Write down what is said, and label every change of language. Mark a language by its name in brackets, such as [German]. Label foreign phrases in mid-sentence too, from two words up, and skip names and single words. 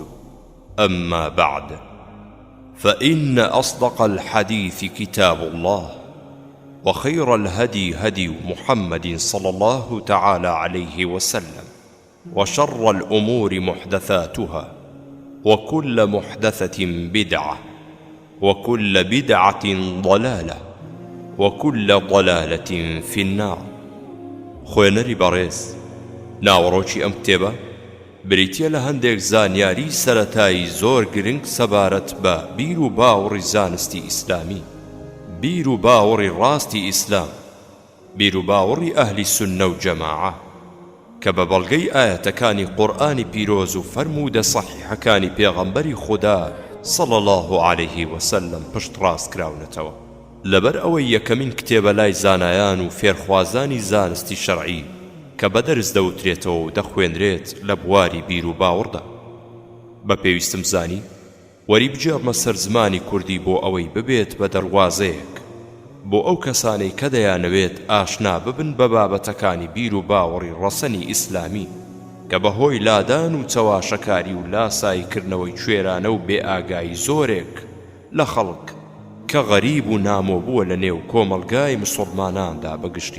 [Arabic] أما بعد، فإن أصدق الحديث كتاب الله وخير الهدي هدي محمد صلى الله تعالى عليه وسلم وشر الأمور محدثاتها وكل محدثة بدعة وكل بدعة ضلالة وكل ضلالة في النار. [Central Kurdish] خوێنەری بەڕێز، ناوەڕۆکی ئەم کتێبە بریتیە لە هەندێک زانیاری سەرەتایی زۆر گرنگ سەبارەت بە بیر و باوەڕی زانستی ئیسلامی، بیر و باوەڕی ڕاستی ئیسلام، بیر و باوەڕی ئەهلی سونە و جەماعە، کە بە بەڵگەی ئاەتەکانی قورئانی پیرۆز و فەرموودە سەحیحەکانی پێغەمبەری خودا [Arabic] صلى الله عليه وسلم [Central Kurdish] پشت ڕاست کراونەتەوە. لەبەر ئەوەی یەکەمین کتێبە لای زانایان و فێرخوازانی زانستی شەرعی کە بەدەرز دەوترێتەوە و دەخوێنرێت لە بواری بیر و باوەڕدا. بە پێویستم زانی وەری بجێڕمە سەر زمانی کوردی بۆ ئەوەی ببێت بە دەڕوازەیەک بۆ ئەو کەسانەی کە دەیانەوێت ئاشنا ببن بە بابەتەکانی بیر و باوەڕی ڕەسەنی ئیسلامی کە بەهۆی لادان و چەواشەکاری و لاسایکردنەوەی کوێرانە و بێئاگایی زۆرێک لە خەڵک کە غەریب و نامۆبووە لە نێو کۆمەڵگای موسڵماناندا بەگشتی.